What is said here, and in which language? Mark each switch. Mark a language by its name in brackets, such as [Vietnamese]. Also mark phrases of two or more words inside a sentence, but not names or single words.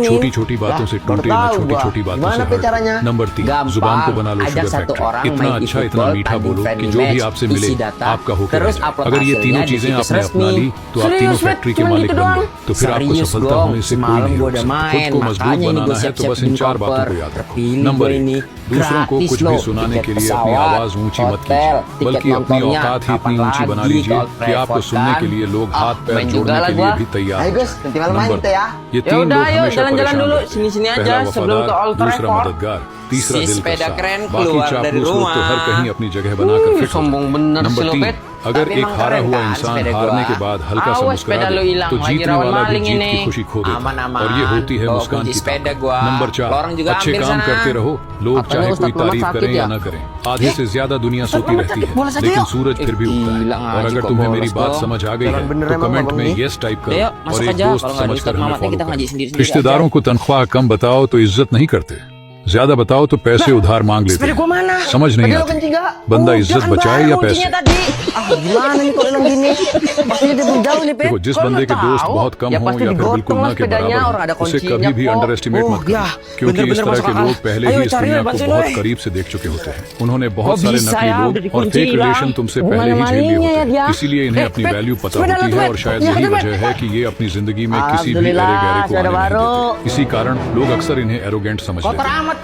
[Hindi] छोटी बातों से टूटे न [Indonesian] tahu [Hindi] छोटी [Indonesian] gua. [Hindi] छोटी बातों [Indonesian] Gimana [Hindi] से [Indonesian] pe caranya? [Hindi] हट। नंबर 3, [Indonesian] Gampang. [Hindi] जुबान को बना लो [Indonesian] Ajak [Hindi] शुगर [Indonesian] satu [Hindi] फैक्ट्री। [Indonesian] orang [Hindi] इतना [Indonesian] main [Hindi] अच्छा [Indonesian] e-football, [Hindi] इतना मीठा [Indonesian] tanding [Hindi] बोलो [Indonesian] friendly [Hindi] कि जो भी [Indonesian] match, [Hindi] आपसे मिले [Indonesian] isi data, [Hindi] आपका होकर [Indonesian] terus [Hindi] रह जाए। [Indonesian] upload [Hindi] अगर ये [Indonesian] hasilnya [Hindi] तीनों [Indonesian] di [Hindi] चीजें [Indonesian] situs [Hindi] आपने अपना [Indonesian] resmi. [Hindi] ली तो आप तीनों [Indonesian] Serius, Bet? [Hindi] फैक्ट्री के [Indonesian] Cuman [Hindi] मालिक [Indonesian] gitu [Hindi] बन [Indonesian] doang? [Hindi] गए। तो फिर आपको [Indonesian] Serius [Hindi] सफलता [Indonesian] dong, [Hindi] होने से कोई [Indonesian] semalam [Hindi] नहीं [Indonesian] gua [Hindi] रोक [Indonesian] udah [Hindi] सकता। खुद [Indonesian] main, [Hindi] को मजबूत [Indonesian] makanya ini [Hindi] बनाना [Indonesian] gua [Hindi] है तो [Indonesian] siap-siap [Hindi] बस इन [Indonesian] bikin [Hindi] 4 बातों [Indonesian] koper. [Hindi] को याद रखो। [Indonesian] Terpilih [Hindi] नंबर [Indonesian] gua [Hindi] 1, [Indonesian] ini. [Hindi] दूसरों को [Indonesian] Gratis [Hindi] कुछ भी [Indonesian] loh, [Hindi] सुनाने [Indonesian] tiket [Hindi] के लिए अपनी [Indonesian] pesawat, [Hindi] आवाज ऊंची मत [Indonesian] hotel, [Hindi] कीजिए, [Indonesian] tiket [Hindi] बल्कि अपनी [Indonesian] nontonnya, [Hindi] औकात ही इतनी [Indonesian] kapan [Hindi] ऊंची बना [Indonesian] lagi, [Hindi] लीजिए [Indonesian] kalau [Hindi] कि आपको [Indonesian] repot [Hindi] सुनने [Indonesian] kan? [Hindi] के लिए लोग हाथ पैर [Indonesian] main [Hindi] जोड़ने [Indonesian] juga [Hindi] के [Indonesian] lah [Hindi] लिए [Indonesian] gua. [Hindi] भी तैयार [Indonesian] Ayo [Hindi] हैं। [Indonesian] guys, nanti malam main [Hindi] नंबर [Indonesian] kita ya. [Hindi] 2, ये 3 [Indonesian] udah, [Hindi] लोग [Indonesian] ayo, [Hindi] हमेशा [Indonesian] jalan-jalan [Hindi] परेशान [Indonesian] dulu, [Hindi] रहते हैं। [Indonesian] sini-sini aja, [Hindi] पहला [Indonesian] sebelum ke [Hindi] वफादार, [Indonesian] Old [Hindi] दूसरा [Indonesian] Trafford. [Hindi] मददगार, तीसरा [Indonesian] Si [Hindi] दिल का [Indonesian] sepeda [Hindi] साथ। [Indonesian] keren [Hindi] बाकी [Indonesian] keluar [Hindi] चापलूस [Indonesian] dari [Hindi] लोग तो हर [Indonesian] rumah. [Hindi] कहीं अपनी जगह बनाकर फिट हो [Indonesian] sombong [Hindi] जाते हैं। [Indonesian] bener [Hindi] नंबर [Indonesian] si lo, [Hindi] 3, [Indonesian] Bet. [Hindi] अगर [Indonesian] Tapi [Hindi] एक [Indonesian] emang [Hindi] हारा [Indonesian] keren [Hindi] हुआ [Indonesian] kan [Hindi] इंसान [Indonesian] sepeda [Hindi] हारने [Indonesian] gua? [Hindi] के बाद हल्का सा [Indonesian] Awas, [Hindi] मुस्कुरा [Indonesian] sepeda lo [Hindi] दे [Indonesian] hilang, [Hindi] तो [Indonesian] lagi [Hindi] जीतने [Indonesian] rawan [Hindi] वाला भी [Indonesian] maling [Hindi] जीत [Indonesian] ini. [Hindi] की खुशी खो देता है। [Indonesian] Aman-aman, [Hindi] और ये होती है [Indonesian] bawa [Hindi] मुस्कान [Indonesian] kunci [Hindi] की [Indonesian] sepeda [Hindi] ताकत। [Indonesian] gua. [Hindi] नंबर 4, [Indonesian] Lorong juga [Hindi] अच्छे [Indonesian] hampir [Hindi] काम [Indonesian] sana. [Hindi] करते रहो, लोग [Indonesian] Apanya [Hindi] चाहे [Indonesian] Ustaz [Hindi] कोई [Indonesian] Muhammad [Hindi] तारीफ [Indonesian] sakit [Hindi] करें या [Indonesian] ya? [Hindi] न करें, आधे से ज्यादा दुनिया सोती रहती है, [Indonesian] bola saja [Hindi] लेकिन [Indonesian] yuk. [Hindi] सूरज फिर भी उगता [Indonesian] Gila, [Hindi] है। और [Indonesian] ngaji [Hindi] अगर [Indonesian] kok [Hindi] तुम्हें [Indonesian] bolos [Hindi] मेरी बात [Indonesian] dong. [Hindi] समझ आ गई [Indonesian] Jangan [Hindi] है [Indonesian] beneran [Hindi] तो [Indonesian] emang [Hindi] कमेंट [Indonesian] Bang [Hindi] में [Indonesian] Bang [English] yes type [Indonesian] Ayo, [Hindi] करो [Indonesian] masuk [Hindi] और एक [Indonesian] aja. [Hindi] दोस्त [Indonesian] Kalau nggak ada [Hindi] समझकर [Indonesian] Ustaz [Hindi] हमें [Indonesian] Muhammad, [Hindi] फॉलो [Indonesian] kita ngaji [Hindi] करो। [Indonesian] sendiri-sendiri [Hindi] रिश्तेदारों को तनख्वाह कम बताओ तो इज्जत नहीं करते। ज्यादा बताओ तो पैसे उधार मांग लेते [Indonesian] Sepeda gua mana? [Hindi] हैं। समझ नहीं [Indonesian] Tadi lo [Hindi] आती। [Indonesian] kencing gak? [Hindi] बंदा इज्जत [Indonesian] jangan [Hindi] बचाए या [Indonesian] baru [Hindi] पैसे। [Indonesian] kuncinya tadi. Gimana nih kok hilang gini? Pastinya dia belum jauh nih, Pep. [Hindi] देखो जिस [Indonesian] Kok [Hindi] बंदे [Indonesian] lu [Hindi] के दोस्त [Indonesian] tahu? [Hindi] बहुत कम [Indonesian] Ya [Hindi] हो [Indonesian] pasti [Hindi] या फिर [Indonesian] digotong [Hindi] बिल्कुल [Indonesian] lah [Hindi] ना के [Indonesian] sepedanya, [Hindi] बराबर [Indonesian] orang ada [Hindi] हो, उसे [Indonesian] kuncinya [Hindi] कभी भी [Indonesian] kok। [English] under estimate [Indonesian] Oh, [Hindi] मत करो, [Indonesian] ya, [Hindi] क्योंकि इस [Indonesian] bener-bener [Hindi] तरह [Indonesian] masuk [Hindi] के [Indonesian] akal। [Hindi] लोग पहले [Indonesian] Ayo [Hindi] ही इस [Indonesian] cari [Hindi] दुनिया [Indonesian] lah, [Hindi] को [Indonesian] bantuin [Hindi] बहुत [Indonesian] gue। [Hindi] करीब से देख चुके होते हैं। उन्होंने बहुत [Indonesian] Kok [Hindi] सारे [Indonesian] bisa [Hindi] नकली [Indonesian] ya, [Hindi] लोग [Indonesian] udah [Hindi] और [Indonesian] dikunci [English] fake relation [Indonesian] hilang? [Hindi] तुमसे [Indonesian] Bukan [Hindi] पहले ही झेल लिए [Indonesian] malingnya [Hindi] होते [Indonesian] ya [Hindi] हैं, [Indonesian] dia। [Hindi] इसीलिए इन्हें अपनी [Indonesian] Pep, [Hindi] वैल्यू पता [Indonesian] sepeda [Hindi] होती [Indonesian] lu, [Hindi] है [Indonesian] Pep। [Hindi] और शायद [Indonesian] Ya, [Hindi] यही [Indonesian] Pep। [Hindi] वजह है कि ये अपनी जिंदगी में किसी भी [Indonesian] Alhamdulillah, [Hindi] एरे गहरे को [Indonesian] sepeda [Hindi] आने नहीं [Indonesian] baru। [Hindi] देते। इसी कारण लोग अक्सर इन्हें एरोगेंट समझ [Indonesian] Kotor [Hindi] लेते [Indonesian] amat